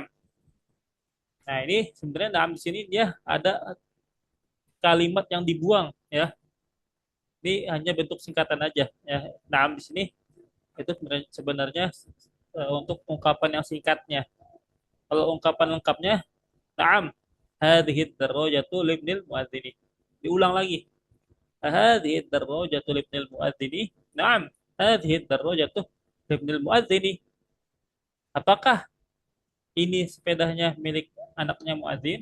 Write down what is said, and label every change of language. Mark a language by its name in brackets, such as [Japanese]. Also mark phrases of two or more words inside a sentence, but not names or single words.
[Indonesian] Nah, ini sebenarnya naam di sini dia ada kalimat yang dibuang ya. Ini hanya bentuk singkatan aja ya. Naam di sini itu sebenarnya untuk ungkapan yang singkatnya. Kalau ungkapan lengkapnya, [Arabic] نعم، هذه دراجة لابن المؤذن. [Indonesian] Diulang lagi. [Arabic] هذه دراجة لابن المؤذن. نعم، هذه دراجة لابن المؤذن. [Indonesian] Apakah ini sepedanya milik anaknya muadzin?